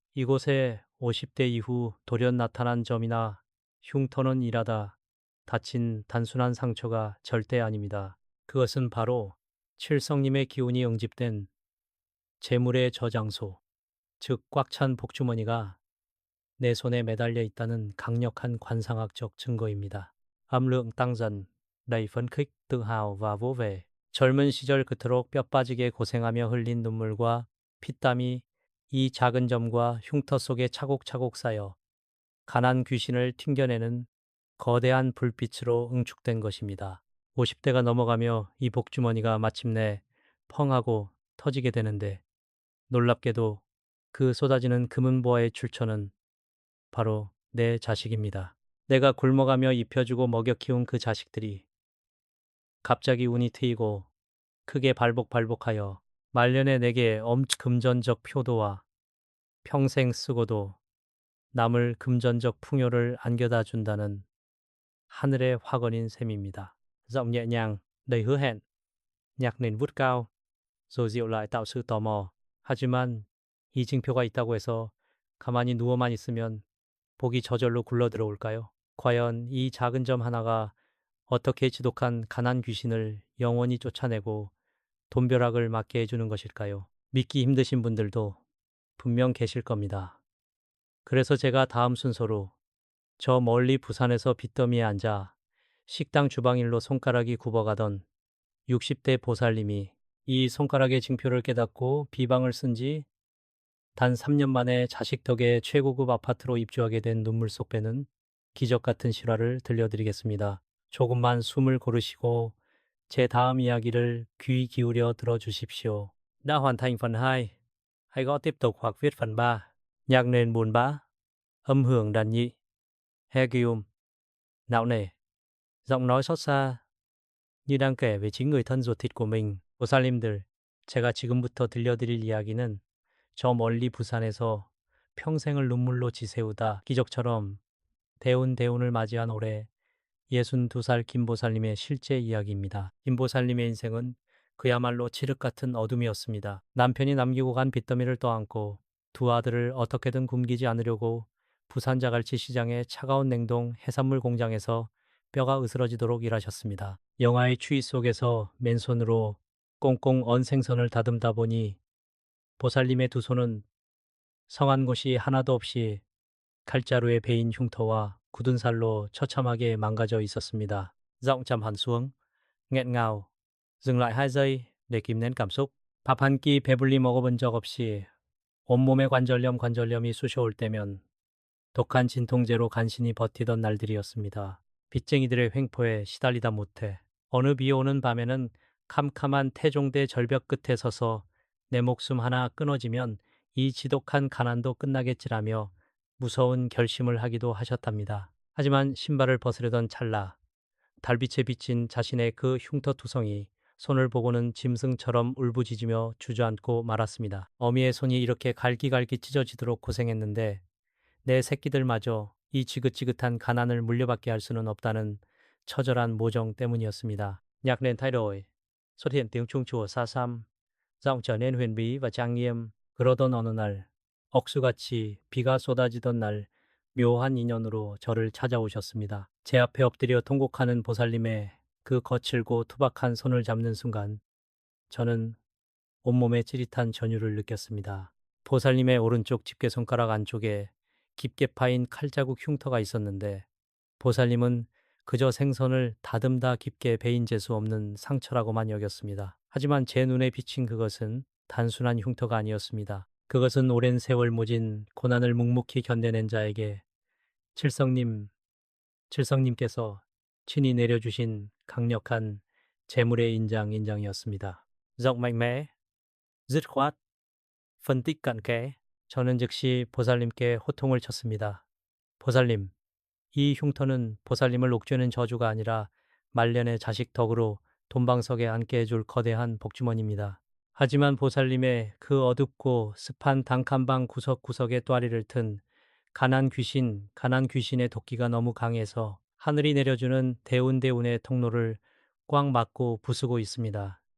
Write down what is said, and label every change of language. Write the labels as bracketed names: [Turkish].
[Korean] 이곳에 50대 이후 돌연 나타난 점이나 흉터는 일하다 다친 단순한 상처가 절대 아닙니다. 그것은 바로 칠성님의 기운이 응집된 재물의 저장소, 즉 꽉 찬 복주머니가 내 손에 매달려 있다는 강력한 관상학적 증거입니다. [Vietnamese] Âm lượng tăng dần, đầy phấn khích, tự hào và vỗ về. [Korean] 젊은 시절 그토록 뼈 빠지게 고생하며 흘린 눈물과 피땀이 이 작은 점과 흉터 속에 차곡차곡 쌓여 가난 귀신을 튕겨내는 거대한 불빛으로 응축된 것입니다. 50대가 넘어가며 이 복주머니가 마침내 펑 하고 터지게 되는데 놀랍게도 그 쏟아지는 금은보화의 출처는 바로 내 자식입니다. 내가 굶어가며 입혀주고 먹여 키운 그 자식들이 갑자기 운이 트이고 크게 발복하여 말년에 내게 금전적 표도와 평생 쓰고도 남을 금전적 풍요를 안겨다 준다는 하늘의 화건인 셈입니다. [Vietnamese] Giọng nhẹ nhàng, đầy hứa hẹn, nhạc nền vút cao, rồi dịu lại tạo sự tò mò. [Korean] 하지만 이 징표가 있다고 해서 가만히 누워만 있으면 복이 저절로 굴러 들어올까요? 과연 이 작은 점 하나가 어떻게 지독한 가난 귀신을 영원히 쫓아내고 돈벼락을 맞게 해주는 것일까요? 믿기 힘드신 분들도 분명 계실 겁니다. 그래서 제가 다음 순서로 저 멀리 부산에서 빚더미에 앉아 식당 주방일로 손가락이 굽어가던 60대 보살님이 이 손가락의 징표를 깨닫고 비방을 쓴 지 단 3년 만에 자식 덕에 최고급 아파트로 입주하게 된 눈물 속 빼는 기적 같은 실화를 들려드리겠습니다. 조금만 숨을 고르시고 제 다음 이야기를 귀 기울여 들어주십시오. [Vietnamese] Đã hoàn thành phần 2. Hãy gõ tiếp tục hoặc viết phần 3. Nhạc nền buồn bã, âm hưởng đàn nhị, Hegium, não nề, giọng nói xót xa, như đang kể về chính người thân ruột thịt của mình. [Korean] 보살님들, 제가 지금부터 들려드릴 이야기는 저 멀리 부산에서 평생을 눈물로 지새우다 기적처럼 대운을 맞이한 올해 62살 김보살님의 실제 이야기입니다. 김보살님의 인생은 그야말로 칠흑 같은 어둠이었습니다. 남편이 남기고 간 빚더미를 떠안고 두 아들을 어떻게든 굶기지 않으려고 부산 자갈치 시장의 차가운 냉동 해산물 공장에서 뼈가 으스러지도록 일하셨습니다. 영화의 추위 속에서 맨손으로 꽁꽁 언 생선을 다듬다 보니 보살님의 두 손은 성한 곳이 하나도 없이 칼자루에 베인 흉터와 굳은 살로 처참하게 망가져 있었습니다. [Vietnamese] Giọng trầm hẳn xuống, nghẹn ngào, dừng lại 2 giây để kìm nén cảm xúc. [Korean] 밥 한 끼 배불리 먹어본 적 없이 온몸에 관절염이 쑤셔올 때면 독한 진통제로 간신히 버티던 날들이었습니다. 빚쟁이들의 횡포에 시달리다 못해 어느 비 오는 밤에는 캄캄한 태종대 절벽 끝에 서서 내 목숨 하나 끊어지면 이 지독한 가난도 끝나겠지라며 무서운 결심을 하기도 하셨답니다. 하지만 신발을 벗으려던 찰나 달빛에 비친 자신의 그 흉터투성이 손을 보고는 짐승처럼 울부짖으며 주저앉고 말았습니다. 어미의 손이 이렇게 갈기갈기 찢어지도록 고생했는데 내 새끼들마저 이 지긋지긋한 가난을 물려받게 할 수는 없다는 처절한 모정 때문이었습니다. [Vietnamese] Nhạc nền thay đổi, xuất hiện tiếng chuông chùa xa xăm, giọng trở nên huyền bí và trang nghiêm. [Korean] 그러던 어느 날, 억수같이 비가 쏟아지던 날, 묘한 인연으로 저를 찾아오셨습니다. 제 앞에 엎드려 통곡하는 보살님의 그 거칠고 투박한 손을 잡는 순간, 저는 온몸에 찌릿한 전율을 느꼈습니다. 보살님의 오른쪽 집게손가락 안쪽에 깊게 파인 칼자국 흉터가 있었는데, 보살님은 그저 생선을 다듬다 깊게 베인 재수 없는 상처라고만 여겼습니다. 하지만 제 눈에 비친 그것은 단순한 흉터가 아니었습니다. 그것은 오랜 세월 모진 고난을 묵묵히 견뎌낸 자에게 칠성님께서 친히 내려주신 강력한 재물의 인장이었습니다. [Vietnamese] Giọng mạnh mẽ, dứt khoát, phân tích cặn kẽ. [Korean] 저는 즉시 보살님께 호통을 쳤습니다. 보살님, 이 흉터는 보살님을 옥죄는 저주가 아니라 말년의 자식 덕으로 돈방석에 앉게 해줄 거대한 복주머니입니다. 하지만 보살님의 그 어둡고 습한 단칸방 구석구석에 또아리를 튼 가난 귀신의 도끼가 너무 강해서 하늘이 내려주는 대운의 통로를 꽉 막고 부수고 있습니다.